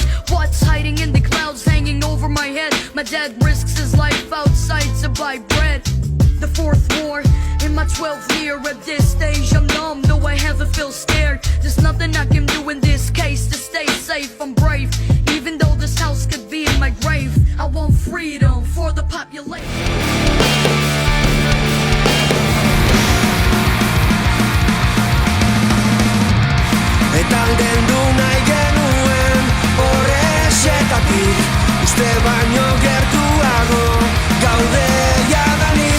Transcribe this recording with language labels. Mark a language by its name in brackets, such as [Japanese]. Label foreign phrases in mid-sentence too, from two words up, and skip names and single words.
[English] What's hiding in the clouds, hanging over my head? My dad risks his life outside to buy bread. The fourth war in my 12th year. At this stage I'm numb, though I haven't feel scared. There's nothing I can do in this case to stay safe. I'm brave, even though this house could be in my grave. I want freedom for the population. [Basque] Eta aldendu nahi genuen horrexetatik, uste baino gertuago gaude jadanik.